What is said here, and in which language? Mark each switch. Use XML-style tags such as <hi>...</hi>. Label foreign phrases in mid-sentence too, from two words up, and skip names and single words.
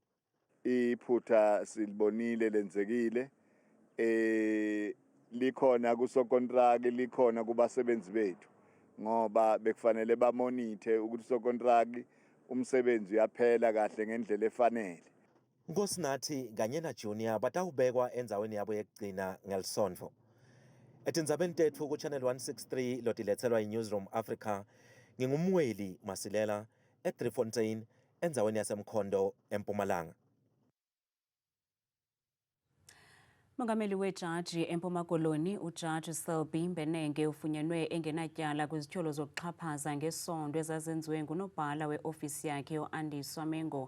<zu>Iphutha silibonile lenzekile likhona kusokontraki likhona kubasebenzi bethu ngoba bekufanele bamonithe ukuthi sokontraki umsebenzi uyaphela kahle ngendlela efanele.</zu> <ss>Nkosinathi kanye na Junior batawubekwa endzaweni yabo yekugcina ngelisontfo. Etindzabeni tetfu ku-Channel 163 lotiletselwa yi-Newsroom Africa, ngingumweli Masilela eDriefontein endzaweni yaseMkhondo eMpumalanga.</ss> <xh>Mongameli wejaji eMpuma Koloni uJaji Selby Mbenenge ufunyenwe engenatyala kwizityholo zokuxhaphaza ngesondo ezazenziwe ngunobhala weofisi yakhe uAndiswa Mengo.</xh>